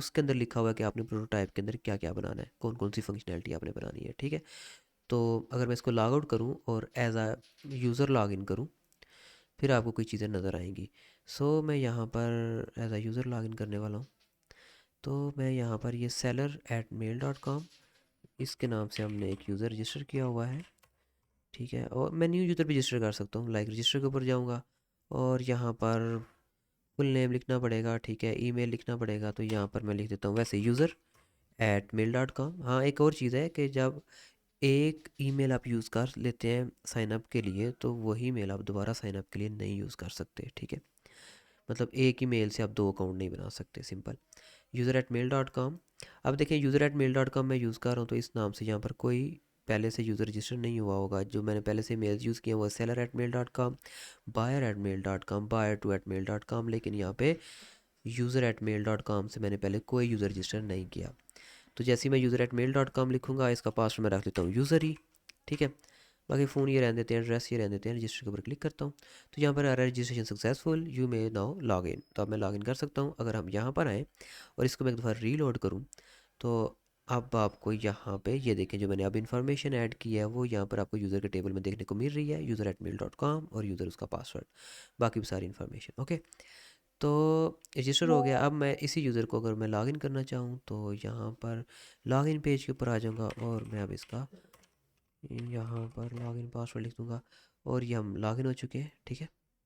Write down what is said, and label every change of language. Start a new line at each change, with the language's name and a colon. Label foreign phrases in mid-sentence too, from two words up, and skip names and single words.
Urdu: اس کے اندر لکھا ہوا ہے کہ آپ نے پروٹوٹائپ کے اندر کیا کیا بنانا ہے، کون کون سی فنکشنیلٹی آپ نے بنانی ہے، ٹھیک ہے. تو اگر میں اس کو
English: log out
Urdu: کروں اور
English: as a user log in
Urdu: کروں پھر آپ کو کوئی چیزیں نظر آئیں گی. میں یہاں پر
English: as a user log in
Urdu: کرنے والا ہوں. تو میں یہاں پر یہ seller@mail.com, اس کے نام سے ہم نے ایک یوزر رجسٹر کیا ہوا ہے، ٹھیک ہے. اور میں
English: new user
Urdu: بھی رجسٹر کر سکتا ہوں,
English: like register
Urdu: کے اوپر جاؤں گا اور یہاں پر
English: full name
Urdu: لکھنا پڑے گا، ٹھیک ہے، ای میل لکھنا پڑے گا. تو یہاں پر میں لکھ دیتا ہوں ویسے user@mail.com. ہاں، ایک اور چیز ہے کہ جب ایک ای میل آپ یوز کر لیتے ہیں
English: sign up
Urdu: کے لیے تو وہی میل آپ دوبارہ
English: sign up
Urdu: کے لیے نہیں یوز کر سکتے، ٹھیک ہے. مطلب ایک ہی میل سے آپ دو اکاؤنٹ نہیں بنا سکتے، سمپل. user@mail.com۔ اب دیکھیں user@mail.com میں یوز کر رہا ہوں، تو اس نام سے یہاں پر کوئی پہلے سے یوزر رجسٹر نہیں ہوا ہوگا. जो मैंने पहले से मेल यूज़ किया वो seller@mail.com, buyer@mail.com, buyer2@mail.com, لیکن یہاں پہ user@mail.com سے میں نے پہلے کوئی یوزر رجسٹر نہیں کیا. تو جیسے ہی میں user@mail.com لکھوں گا، اس کا پاسورڈ میں رکھ دیتا ہوں یوزر ہی، ٹھیک ہے. باقی فون یہ رہنے دیتے ہیں، ایڈریس یہ رہنے دیتے ہیں، رجسٹر کے اوپر کلک کرتا ہوں. تو یہاں پر آ رہا ہے
English: registration successful, you may now log in.
Urdu: تو اب میں
English: log in
Urdu: کر سکتا ہوں۔ اگر ہم یہاں پر آئیں اور اس کو میں ایک دفعہ ری لوڈ کروں، تو اب آپ کو یہاں پہ یہ دیکھیں، جو میں نے اب انفارمیشن ایڈ کی ہے وہ یہاں پر آپ کو یوزر کے ٹیبل میں دیکھنے کو مل رہی ہے, user@mail.com اور یوزر اس کا پاسورڈ، باقی بھی ساری
English: information okay.
Urdu: تو رجسٹر ہو گیا. اب میں اسی یوزر کو اگر میں لاگن کرنا چاہوں، تو یہاں پر
English: login page
Urdu: کے اوپر آ جاؤں گا اور میں اب اس کا یہاں پر
English: login password
Urdu: لکھ دوں گا اور یہ ہم لاگن ہو چکے ہیں، ٹھیک ہے.